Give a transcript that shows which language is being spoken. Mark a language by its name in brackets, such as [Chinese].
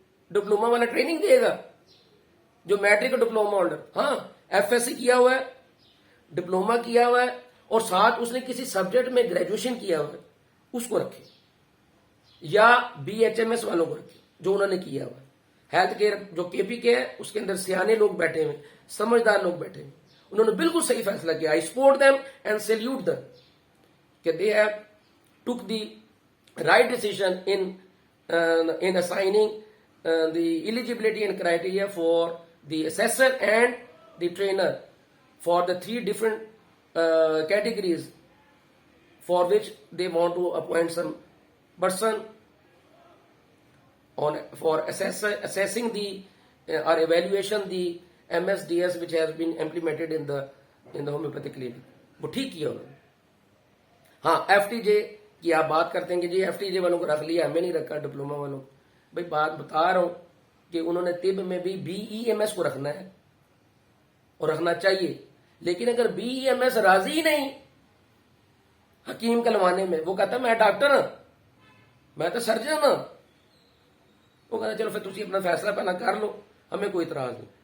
[Hindi] Diploma वाला training देगा जो मैट्रिक डिप्लोमा होल्डर, हाँ FSC किया हुआ है, डिप्लोमा किया हुआ है और साथ उसने किसी सब्जेक्ट में ग्रेजुएशन किया हुआ है, उसको रखे, या BHMS वालों को रखे जो उन्होंने किया हुआ है। हेल्थ केयर जो KPK है उसके अंदर सियाने लोग बैठे हुए, समझदार लोग बैठे हुए, उन्होंने बिल्कुल सही फैसला किया। [English] I support them and salute them कि they have took the right decision in assigning the eligibility and criteria for the assessor and the trainer for the 3 different categories for which they want to appoint some person on for assessing the or evaluation the MSDS which has been implemented in the homeopathic clinic. [Hindi] वो ठीक किया उन्होंने। हाँ FTJ की आप बात करते हैं कि जी FTJ वालों को रख लिया, हमें नहीं रखा डिप्लोमा वालों को। भाई बात बता रहा हूं कि उन्होंने तिब में भी BEMS को रखना है और रखना चाहिए, लेकिन अगर BEMS राजी नहीं हकीम कहलवाने में, वो कहता मैं डॉक्टर हूं, मैं तो सर्जन हूं, वो कहता चलो फिर तुम अपना फैसला पहला कर लो, हमें कोई इतराज नहीं।